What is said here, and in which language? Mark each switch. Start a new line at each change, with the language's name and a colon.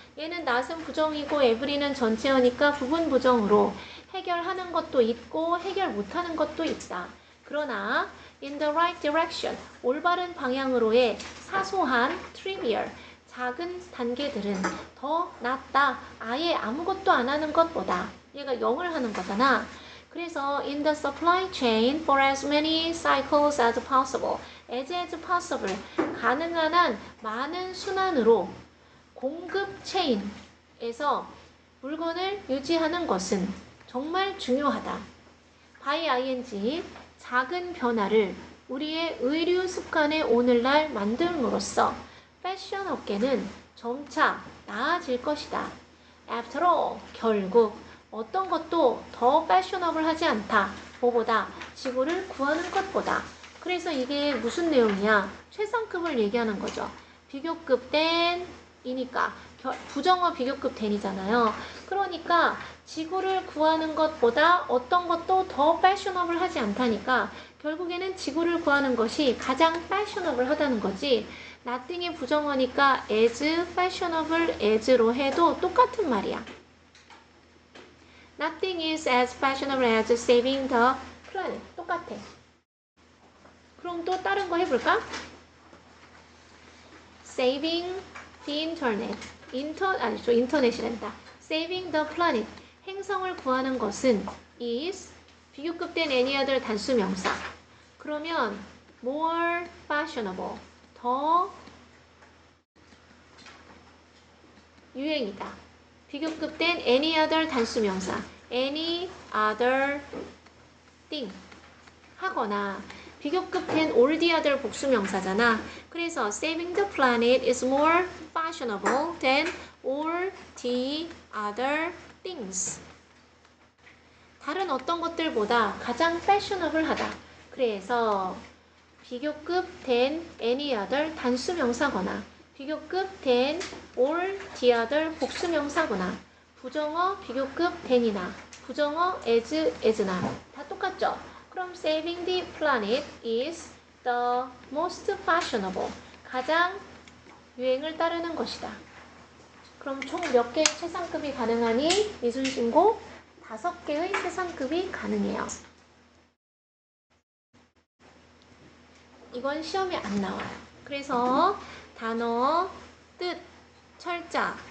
Korean: 얘는 not은 부정이고 every는 전체어니까 부분 부정으로 해결하는 것도 있고 해결 못하는 것도 있다. 그러나
English: in the right direction,
Korean: 올바른 방향으로의 사소한 trivial, 작은 단계들은 더 낫다. 아예 아무것도 안 하는 것보다. 얘가 0을 하는 거잖아.
English: 그래서 in the supply chain for as many cycles as possible, as possible,
Korean: 가능한 한 많은 순환으로 공급 체인에서 물건을 유지하는 것은 정말 중요하다. by ing 작은 변화를 우리의 의류 습관에 오늘날 만듦으로써 패션 업계는 점차 나아질 것이다.
English: After all,
Korean: 결국 어떤 것도 더 패셔너블하지 않다. 뭐보다 지구를 구하는 것보다. 그래서 이게 무슨 내용이야? 최상급을 얘기하는 거죠. 비교급 than이니까 부정어 비교급 than이잖아요. 그러니까 지구를 구하는 것보다 어떤 것도 더 패셔너블하지 않다니까 결국에는 지구를 구하는 것이 가장 패셔너블하다는 거지. nothing의 부정어니까
English: as fashionable as
Korean: 로 해도 똑같은 말이야.
English: Nothing is as fashionable as saving the planet.
Korean: 똑같아. 그럼 또 다른 거 해볼까?
English: Saving the internet.
Korean: 인터넷이란다.
English: Saving the planet.
Korean: 행성을 구하는 것은 is 비교급 된
English: any other
Korean: 단수 명사. 그러면
English: more fashionable.
Korean: 더 유행이다. 비교급 된
English: any other
Korean: 단수 명사.
English: any other thing.
Korean: 하거나 비교급 된
English: all the other
Korean: 복수 명사잖아.
English: 그래서 saving the planet is more fashionable than all the other things.
Korean: 다른 어떤 것들보다 가장 fashionable하다. 그래서 비교급 된
English: any other
Korean: 단수 명사거나 비교급 된
English: all the other
Korean: 복수 명사거나 부정어 비교급 than이나 부정어 as나 다 똑같죠?
English: 그럼 saving the planet is the most fashionable.
Korean: 가장 유행을 따르는 것이다. 그럼 총 몇 개의 최상급이 가능하니? 미순신고 5개의 최상급이 가능해요. 이건 시험에 안 나와요. 그래서 단어, 뜻, 철자,